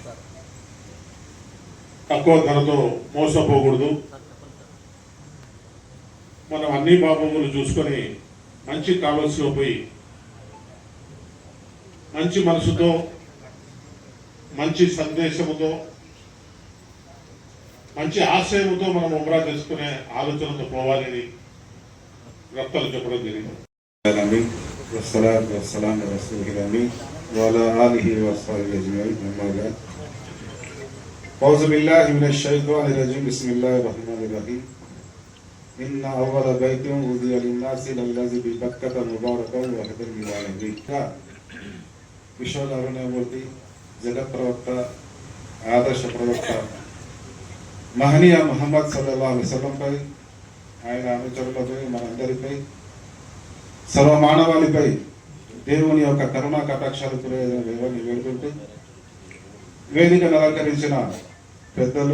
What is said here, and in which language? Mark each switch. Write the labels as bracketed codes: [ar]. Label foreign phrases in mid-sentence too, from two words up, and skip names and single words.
[te] తక్కువ ధరతో మోసపోకూడదు, మనం అన్ని బాబులు చూసుకొని మంచి ట్రావెల్స్లో పోయి మంచి మనసుతో, మంచి సందేశముతో, మంచి ఆశయంతో మనం ఉమ్రా చేసుకునే ఆలోచనతో పోవాలని వక్తలు చెప్పడం జరిగింది. [ar] والصلاة والسلام على رسول الله وعلى آله وصحبه أجمعين. أما بعد أعوذ بالله من الشيطان الرجيم. بسم الله الرحمن الرحيم. إن أول بيت وضع للناس للذي ببكة مباركا وهدى للعالمين. [te] విశ్వనారాయణమూర్తి జగత్ ప్రవక్త, ఆదర్శ ప్రవక్త మహనీయ ముహమ్మద్ [ar] صلى الله عليه وسلم, [te] ఆయన అనుచరులపై, మనందరిపై, సర్వమానవాళిపై దేవుని యొక్క కరుణా కటాక్షాలు కురేదని వేడుకుంటూ వేదికను అలంకరించిన పెద్దలు,